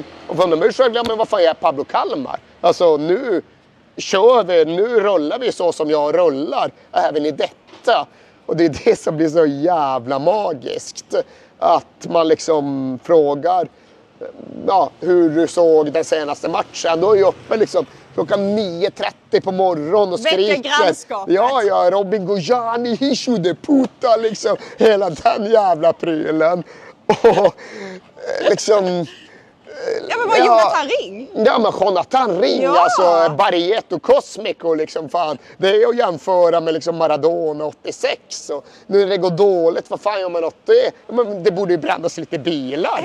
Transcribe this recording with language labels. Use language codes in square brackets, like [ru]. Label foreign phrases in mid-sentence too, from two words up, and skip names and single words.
[sv] Och från de ursprungliga, men vad fan är Pablo Kalmar? Alltså nu kör vi, nu rullar vi så som jag rullar även i detta. Och det är det som blir så jävla magiskt. Att man liksom frågar hur du såg den senaste matchen. Då är jag uppe liksom klockan 9:30 på morgonen och skriker. Väcker grannskapet. Ja, Robin Gojani, [es] hijo de puta, [sv] liksom. Hela den jävla prylen. Och liksom, Ja, men vad Jonathan Ring? Ja, men Jonathan Ring, Ja. alltså Barrietto Cosmico liksom, fan. Det är att jämföra med liksom Maradona 86. Och nu när det går dåligt, vad fan gör man åt det? Men det borde ju brännas lite bilar.